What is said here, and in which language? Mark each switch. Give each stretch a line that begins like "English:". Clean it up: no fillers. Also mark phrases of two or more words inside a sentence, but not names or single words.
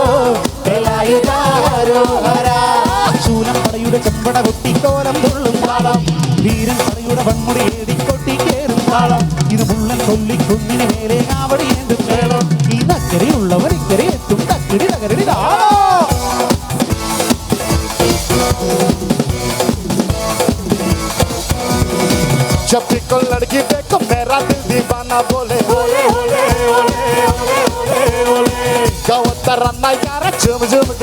Malayalam: ശൂലം പടയുടെ ചെമ്പട കൊട്ടിക്കോലം തുള്ളും താളം വീരൻ പടയുടെ വൺമുടി ഏടിക്കൊട്ടി കേറും താളം ഇത് മുള്ളൻ കൊല്ലി കുഞ്ഞിന് മേലെ കാവടി എന്തും വേളം ഈ നക്കരയുള്ളവർ ഇക്കരെ എത്തും തക്കിടി തകരടി താളോ.
Hindi: जब भी कोई लड़की देखो मेरा दिल दीवाना बोले ओले ओले ओले ओले ओले ओले गाओ तराना यार झूम झूम के